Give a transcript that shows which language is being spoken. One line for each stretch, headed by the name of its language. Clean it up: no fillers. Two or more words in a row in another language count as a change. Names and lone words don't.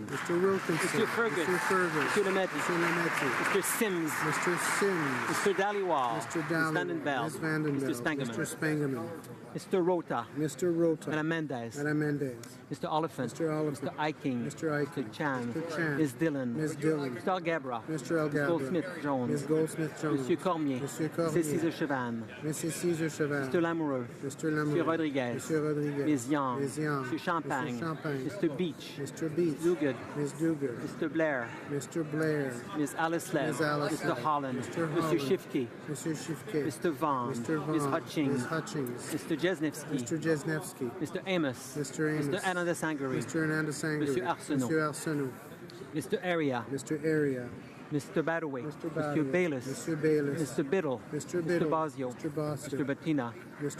English: Mr. Wilkinson. Monsieur Fergus. Mr. Fergus. Monsieur Lemaitre. Mr. Lemaitre. Mr. Sims. Mr. Sims. Mr. Dhaliwal. Mr. Ms. Dallin. Vandenbeld. Ms. Vandenbeld. Mr. Stangeman. Mr. Spangeman. Mr. Rota. Mr. Rota. Madame Mendez. Madame Mendez. Mr. Oliphant. Mr. Oliphant. Mr. Eiking. Mr. Eichen. Mr. Chan. Mr. Chan. Ms. Dillon. Ms. Dillon. Mr. Algebra. Mr. Algebra. Ms. Goldsmith-Jones. Ms. Goldsmith-Jones. Monsieur Cormier. Monsieur Cormier. Mrs. Cesar Chavannes. Mrs. Cesar Chavannes. Mr. Lamoureux. Mr. Lamoureux. Monsieur Rodriguez. Monsieur Rodriguez. Ms. Young. Ms. Young. Mr. Champagne. Mr. Champagne. Mr. Beach. Mr. Beach. Duguid. Ms. Duguid. Mr. Blair. Mr. Blair. Ms. Alice Lev. Ms. Alice Mr. Lev. Holland. Mr. Monsieur Holland. Shifke. Mr. Shifke. Mr. Vaughn. Mr. Vaughn. Ms. Hutchings. Ms. Hutchings. Mr. Jesnevsky. Mr. Jesnevsky. Mr. Amos. Mr. Amos. Mr. Hernandez Sangari. Mr. Hernandez Sangari. Monsieur Arsenault. Monsieur Arsenault. Mr. Area. Mr. Area. Mr. Badaway. Mr. Mr. Bayless. Mr. Bayless. Mr. Biddle. Mr. Mr. Biddle. Basio. Mr. Basio. Mr. Bettina.